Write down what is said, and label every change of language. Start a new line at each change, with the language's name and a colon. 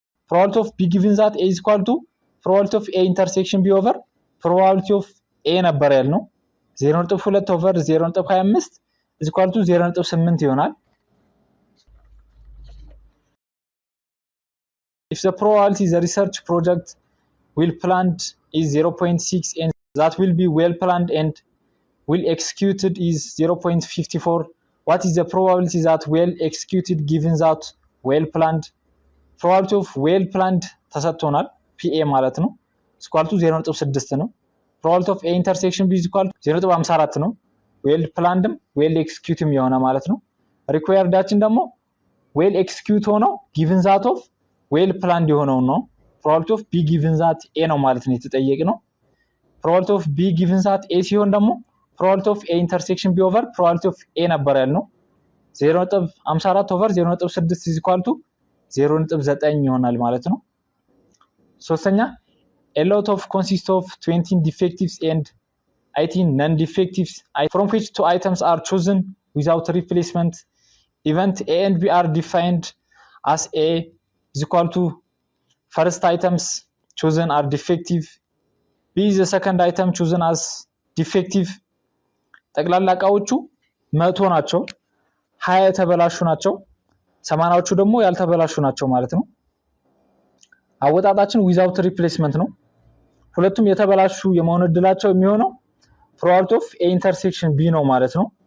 English: ፕሮባቢሊቲ ኦፍ ቢ given that ኤ is equal to ፕሮባቢሊቲ ኦፍ ኤ ኢንተርሴክሽን ቢ ኦቨር ፕሮባቢሊቲ ኦፍ ኤ ነበር ያልነው 0.2 ኦቨር 0.25 is equal to 0.8 ይሆናል። if the probability the research project will planned is 0.6 and that will be well planned and will executed is 0.54, what is the probability that well executed given that well planned? probability of well planned ተሰጥቶናል PA ማለት ነው equal to 0.6 ነው። probability of A intersection B is equal to 0.54 ነው። well planned well executed የሆነ ማለት ነው። requiredአችን ደግሞ well execute ሆኖ given that of well planned የሆነው ነው። probability of B given that A ነው ማለት ነው የተጠየቅነው። probability of B given that A ሲሆን ደግሞ probability of A intersection B over probability of A ነበር ያልነው 0.54 over 0.6 is equal to 0.9 ይሆናል ማለት ነው። ሶስተኛ a lot of consists of 20 defectives and 18 non-defectives from which two items are chosen without replacement. Event A and B are defined as A is equal to first items chosen are defective, B is the second item chosen as defective.
Amharic: ጠቅላላ ዕቃዎቹ 100 ናቸው 20 የተበላሹ ናቸው 80ዎቹ ደግሞ ያልተበላሹ ናቸው ማለት ነው። አወጣጣችን without replacement ነው። ሁለቱም የተበላሹ የመሆን እድላቸው የሚሆነው probability of A intersection B ነው ማለት ነው።